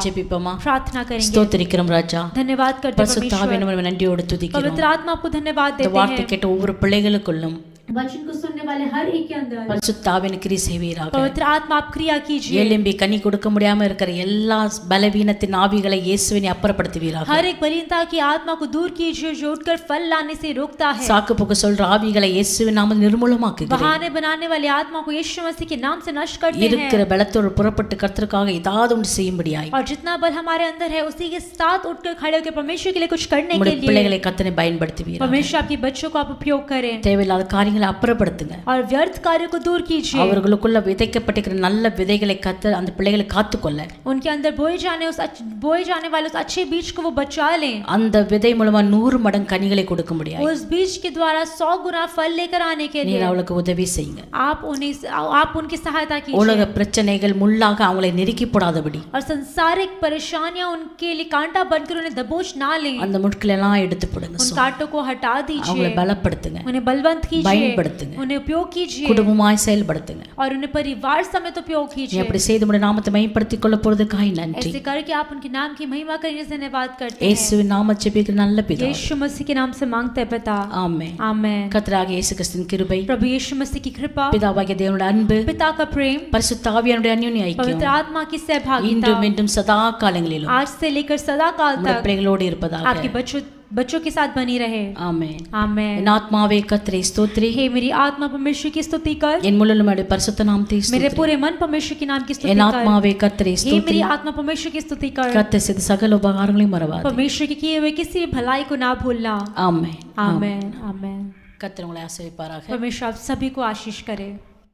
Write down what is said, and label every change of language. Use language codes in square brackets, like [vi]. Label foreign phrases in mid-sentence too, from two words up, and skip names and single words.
[ta] ஜெபிப்போமா? [hi] प्रार्थना करेंगे। [ta] ஸ்தோத்திரிக்கிறோம் ராஜா, [hi] धन्यवाद करते हैं [ta] பரிசுத்த [hi] परमेश्वर, [ta] ஆவியானவரை நம்ம நன்றியோடு துதிக்கிறோம். [hi] पवित्र आत्मा आपको धन्यवाद [ta] இந்த [hi] देते [ta] வார்த்தை [hi] हैं। [ta] கேட்ட ஒவ்வொரு பிள்ளைகளுக்குள்ளும் [hi] वचन को सुनने वाले हर एक के अंदर [ta] பரிசுத்த ஆவியின் கிரியை செய்வீராக. [hi] पवित्र आत्मा आप क्रिया कीजिए। [ta] எழும்பி கனி கொடுக்க முடியாம இருக்கிற எல்லா பலவீனத்தின் ஆவிகளை இயேசுவினை அப்புறப்படுத்துவீராக. [hi] हर एक बलहीनता की आत्मा को दूर कीजिए जो उठकर फल लाने से रोकता है। [ta] சாக்கு போக்கு சொல்ற ஆவிகளை இயேசுவின் நாமத்தில் நிர்மூலமாக்குகிறேன். [hi] बहाने बनाने वाली आत्मा को यीशु मसीह के नाम से नष्ट करते हैं। [ta] இருக்கிற பலத்தோடு புறப்பட்டு கர்த்தருக்காக ஏதாவது ஒன்று செய்யும்படியாய் [hi] और जितना बल हमारे अंदर है उसी के साथ उठकर खड़े होकर परमेश्वर के लिए कुछ करने के [ta] உங்களுடைய [hi] लिए [ta] பிள்ளைகளை கர்த்தரை பயன்படுத்துவீராக. [hi] परमेश्वर आपके बच्चों को आप उपयोग करें [ta] தேவையில்லாத காரியங்களை அப்புறப்படுத்துங்க. [hi] और व्यर्थ कार्य को दूर कीजिए। [ta] அவர்களுக்குள்ள விதைக்கப்பட்டிருக்கிற நல்ல விதைகளை கர்த்தர் அந்த பிள்ளைகளை காத்துக்கொள்ள, [hi] उनके अंदर बोए जाने वाले उस अच्छे बीज को वो बचा लें। [ta] அந்த விதை மூலமா 100 மடங்கு கனிகளை கொடுக்க முடியாது. [hi] उस बीज के द्वारा 100 गुना फल लेकर आने के लिए [ta] நீர் அவளுக்கு உதவி செய்யுங்க. [hi] आप उनकी सहायता कीजिए। [ta] உலக பிரச்சனைகள் முள்ளாக அவங்களை நெருக்கி போடாதபடி, [hi] और संसारिक परेशानियां उनके लिए कांटा बनकर उन्हें दबोच ना लें। [ta] அந்த முட்களை எல்லாம் எடுத்து போடுங்க. [hi] उन कांटों को हटा दीजिए, [ta] அவங்களை பலப்படுத்துங்க, [hi] उन्हें बलवंत कीजिए, [ta] பயன்படுத்துங்க, [hi] उन्हें उपयोग कीजिए [ta] குடும்பமாய் செயல்படுத்துங்க. [hi] और उन्हें परिवार समेत उपयोग [ta] நீ [hi] कीजिए। [ta] அப்படி செய்து உம்முடைய நாமத்தை மகிமைப்படுத்திக் கொள்ள போறதுக்காய் நன்றி. [hi] ऐसे करके आप उनके नाम की महिमा करने से धन्यवाद करते हैं। [ta] இயேசுவின் நாமத்தில் ஜெபிக்கிற நல்ல பிதாவே, [hi] यीशु मसीह के नाम से मांगते हैं पिता, [ta] ஆமென். [hi] आमेन। [ta] கர்த்தராகிய இயேசு கிறிஸ்துவின் கிருபை, [hi] प्रभु यीशु मसीह की कृपा, [ta] பிதாவாகிய தேவனுடைய அன்பு, [hi] पिता का प्रेम, [ta] பரிசுத்த ஆவியானுடைய அந்யோன்ய [hi] पवित्र [ta] ஐக்கியம் [hi] आत्मा की सहभागिता [ta] இன்றும் என்றும் சதா காலங்களிலும் [hi] आज से लेकर सदा काल [ta] உம்முடைய [hi] तक [ta] பிள்ளைகளோடு இருப்பதாக. [hi] आपके बच्चों के साथ बनी रहे। [ta] ஆமென். [hi] आमेन। [ta] என் ஆத்மாவே கர்த்தரை ஸ்தோத்திரி, [hi] हे मेरी आत्मा परमेश्वर की स्तुति कर, [ta] என் முழு உம்முடைய பரிசுத்த நாமத்தை [hi] मेरे [ta] ஸ்தோத்திரி. [hi] पूरे मन परमेश्वर के नाम की स्तुति [ta] என் [hi] कर। [ta] ஆத்மாவே கர்த்தரை [hi] हे [ta] ஸ்தோத்திரி, [hi] मेरी आत्मा परमेश्वर की स्तुति कर, [ta] கர்த்தர் செய்த சகல உபகாரங்களையும் மறவாதே. [hi] परमेश्वर के किए हुए किसी भी भलाई को ना भूलना। [ta] ஆமென். [hi] आमेन आमेन। [ta] கர்த்தர் உங்களை ஆசீர்வதிப்பாராக. [hi] परमेश्वर आप सभी को आशीष करे।